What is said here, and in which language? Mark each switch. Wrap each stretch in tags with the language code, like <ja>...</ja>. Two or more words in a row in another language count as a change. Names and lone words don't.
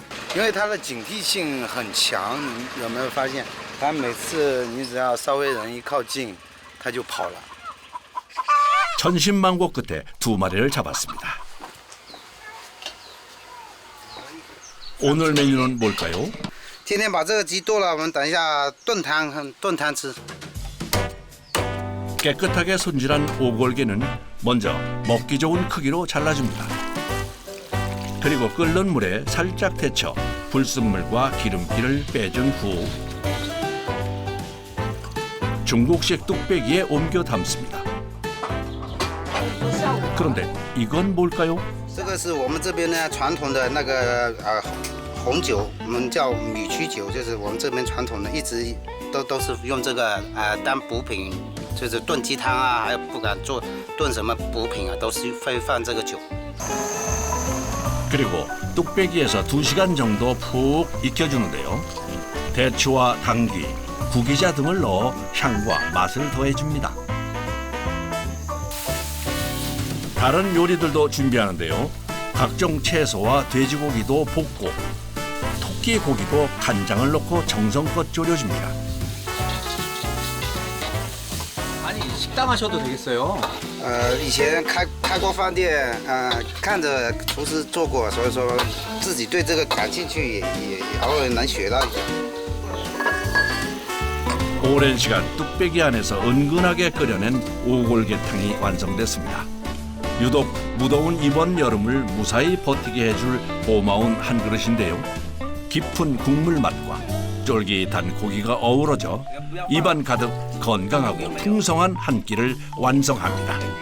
<zh>因为它的警惕性很强，你有没有发现？它每次你只要稍微人一靠近，它就跑了。</zh> <ko>천신만고 끝에 2마리를 잡았습니다. 오늘 메뉴는 뭘까요?</ko> <zh>今天把这个鸡剁了，我们等一下炖汤吃。</zh> <ko>깨끗하게 손질한 오골개는 먼저 먹기 좋은 크기로 잘라줍니다. 그리고 끓는 물에 살짝 데쳐 불순물과 기름기를 빼준 후 중국식 뚝배기에 옮겨 담습니다. 그런데 이건 뭘까요?</ko> <zh>这个是我们这边呢传统的那个红酒，我们叫米曲酒，就是我们这边传统的，一直都是用这个当补品，就是炖鸡汤啊，还有不管做炖什么补品啊，都是会放这个酒。</zh> <ko>그리고 뚝배기에서 2시간 정도 푹 익혀주는데요. 대추와 당귀, 구기자 등을 넣어 향과 맛을 더해줍니다. 다른 요리들도 준비하는데요. 각종 채소와 돼지고기도 볶고 토끼 고기도 간장을 넣고 정성껏 졸여줍니다. 아니 식당 하셔도 되겠어요.</ko> <zh>以前开过饭店，看着厨师做过，所以说自己对这个感兴趣，也偶尔能学到一点。</zh> <ko>오랜 시간 뚝배기 안에서 은근하게 끓여낸 오골개탕이 완성됐습니다. 유독 무더운 이번 여름을 무사히 버티게 해줄 고마운 한 그릇인데요. 깊은 국물 맛과 쫄깃한 고기가 어우러져 입안 가득 건강하고 풍성한 한 끼를 완성합니다.</ko>